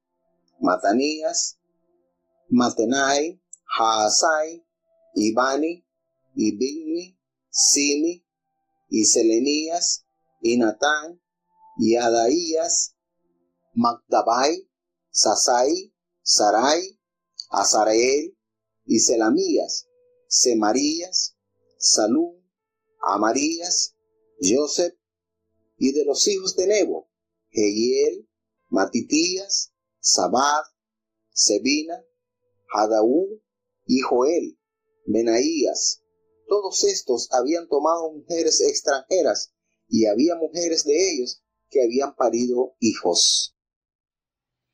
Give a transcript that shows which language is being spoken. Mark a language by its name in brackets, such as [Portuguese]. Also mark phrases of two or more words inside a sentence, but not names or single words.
[Spanish] Matanías, Matenai, Haasai, y Bani, y Binui, Simi, y Selenías, y Natán, y Adaías, Magdabai, Sasai, Sarai, Azareel, y Selamías, Semarías, Salum, Amarías, Joseph. Y de los hijos de Nebo, Jehiel, Matitías, Zabad, Sebina, Hadaú y Joel, Benaías. Todos estos habían tomado mujeres extranjeras, y había mujeres de ellos que habían parido hijos.